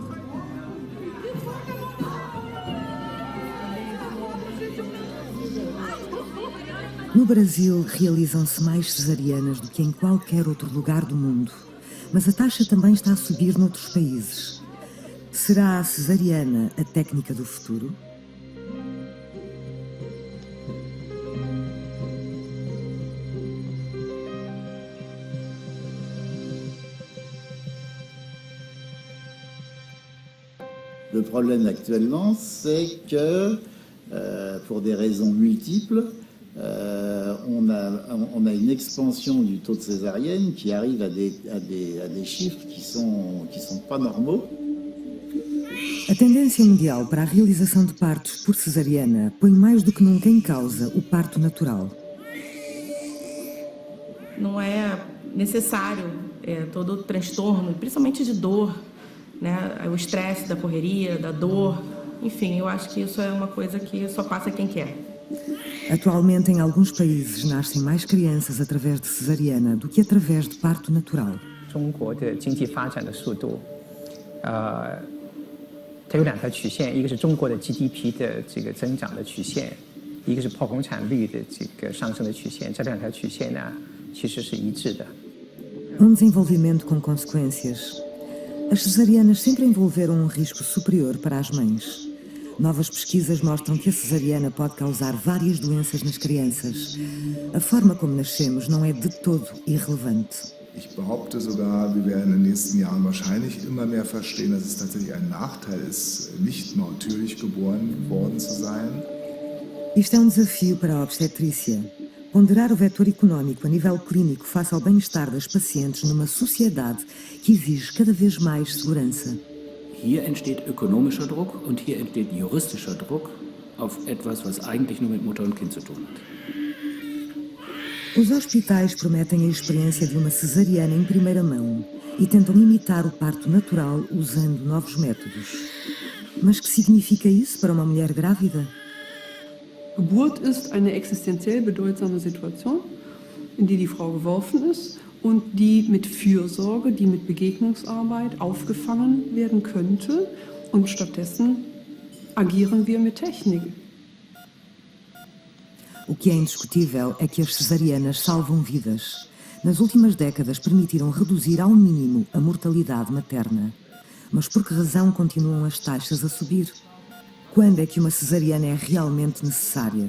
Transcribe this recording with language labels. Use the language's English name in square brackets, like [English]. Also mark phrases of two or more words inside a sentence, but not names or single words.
[Portuguese] No Brasil, realizam-se mais cesarianas do que em qualquer outro lugar do mundo, mas a taxa também está a subir noutros países. Será a cesariana a técnica do futuro? [French] Le problème actuellement, c'est que, pour des raisons multiples, on a une expansion du taux de césarienne qui arrive à des chiffres qui sont pas normaux. [Portuguese] A tendência mundial para a realização de partos por cesariana põe mais do que nunca em causa o parto natural. Não é necessário todo o transtorno, principalmente de dor, né? O estresse da correria, da dor, enfim, eu acho que isso é uma coisa que só passa quem quer. Atualmente, em alguns países, nascem mais crianças através de cesariana do que através de parto natural. [Chinese] 中国的经济发展的速度，它有两条曲线，一个是中国的 GDP 的这个增长的曲线，一个是剖宫产率的这个上升的曲线。这两条曲线呢，其实是一致的。 [Portuguese] Desenvolvimento com consequências. As cesarianas sempre envolveram risco superior para as mães. Novas pesquisas mostram que a cesariana pode causar várias doenças nas crianças. A forma como nascemos não é de todo irrelevante. [German] Ich behaupte sogar, wir werden in den nächsten Jahren wahrscheinlich immer mehr verstehen, dass es tatsächlich ein Nachteil ist, nicht natürlich geboren worden zu sein. [Portuguese] Isto é desafio para a obstetrícia. Ponderar o vetor económico a nível clínico face ao bem-estar das pacientes numa sociedade que exige cada vez mais segurança. [German] Hier entsteht ökonomischer Druck und hier entsteht juristischer Druck auf etwas, was eigentlich nur mit Mutter und Kind zu tun hat. [Portuguese] Os hospitais prometem a experiência de uma cesariana em primeira mão e tentam imitar o parto natural usando novos métodos. Mas que significa isso para uma mulher grávida? [German] Geburt ist eine existenziell bedeutsame Situation, in die Frau geworfen ist und die mit Fürsorge, die mit Begegnungsarbeit aufgefangen werden könnte. Und stattdessen agieren wir mit Technik. [Portuguese] O que é indiscutível é que as cesarianas salvam vidas. Nas últimas décadas permitiram reduzir ao mínimo a mortalidade materna. Mas por que razão continuam as taxas a subir? Quando é que uma cesariana é realmente necessária?